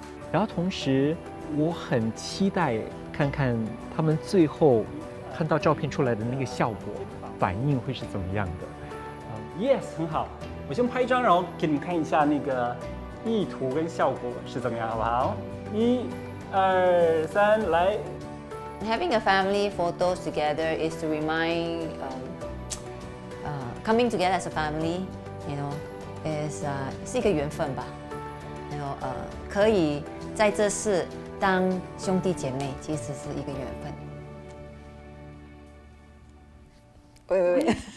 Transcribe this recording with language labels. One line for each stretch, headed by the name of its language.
Chinese: 然后同时，我很期待看看他们最后看到照片出来的那个效果反应会是怎么样的。
English: Yes，
Chinese: 很好。我先拍一张，然后给你们看一下那个意图跟效果是怎么样，好不好？1、2、3，来。
English: Having a family photos together is to remind. Coming together as a family, is
Chinese: 是一个缘分吧。可以在这世当兄弟姐妹，其实是一个缘分。喂。